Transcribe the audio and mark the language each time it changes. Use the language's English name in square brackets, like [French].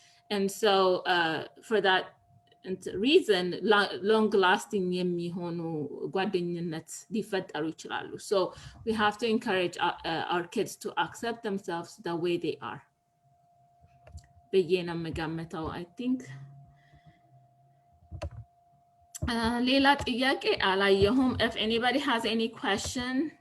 [English] And so for that reason, long-lasting [Amharic] የሚሆኑ ጓደኝነት ሊፈጠሩ ይችላሉ. [English] So we have to encourage our kids to accept themselves the way they are. [Amharic] ብዬ ነው የምገምተው, [English] I think. [Amharic] ሌላ ጥያቄ አላየሁም. [English] If anybody has any question.